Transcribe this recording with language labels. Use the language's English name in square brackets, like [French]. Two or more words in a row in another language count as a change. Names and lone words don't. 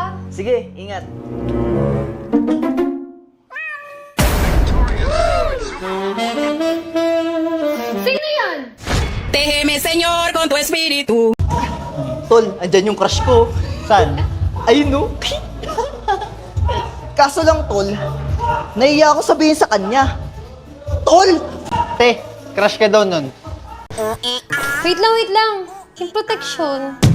[Filipino] Sige, ingat. Sino yan? [Spanish] con tu espíritu. [Filipino] Tol, andyan yung crush ko. Saan? Ayun no. Kaso lang, Tol, nahiya ako sabihin sa kanya. Tol! Te, crush ka daw nun. Wait lang. Yung protection.